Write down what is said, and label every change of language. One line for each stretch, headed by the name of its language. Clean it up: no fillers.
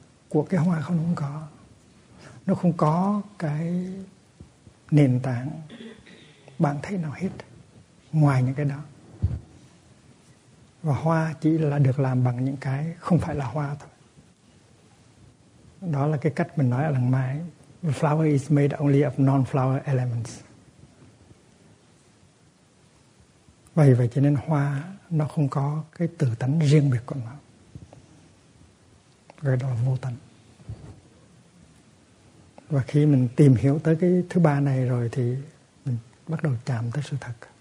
Vietnamese: của cái hoa không, không có. Nó không có cái nền tảng bản thể nào hết ngoài những cái đó. Và hoa chỉ là được làm bằng những cái không phải là hoa thôi. Đó là cái cách mình nói ở lần mai.
English: The flower is made only of non-flower elements.
Vietnamese: Vậy vậy cho nên hoa nó không có cái tự tánh riêng biệt của nó. Gọi đó là vô tánh. Và khi mình tìm hiểu tới cái thứ ba này rồi thì mình bắt đầu chạm tới sự thật.